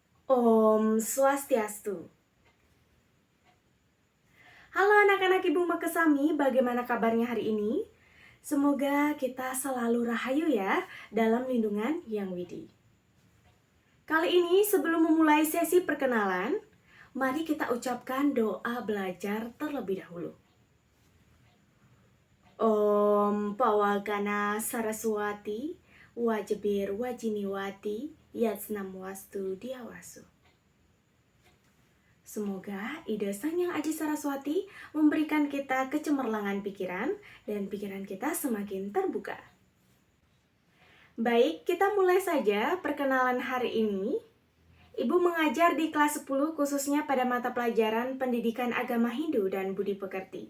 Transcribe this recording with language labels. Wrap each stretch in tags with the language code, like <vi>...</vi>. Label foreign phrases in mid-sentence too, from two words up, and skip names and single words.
<sa>Om Swastiastu.</sa> <id>Halo anak-anak Ibu Makesami, bagaimana kabarnya hari ini? Semoga kita selalu rahayu ya dalam lindungan Yang Widi. Kali ini sebelum memulai sesi perkenalan, mari kita ucapkan doa belajar terlebih dahulu.</id> <sa>Om Pawagana Saraswati, Wajibir Wajiniwati, Yatsnamuastu Diawasu.</sa> <id>Semoga ide Sang Yang Aji Saraswati memberikan kita kecemerlangan pikiran dan pikiran kita semakin terbuka. Baik, kita mulai saja perkenalan hari ini. Ibu mengajar di kelas 10 khususnya pada mata pelajaran Pendidikan Agama Hindu dan Budi Pekerti.</id>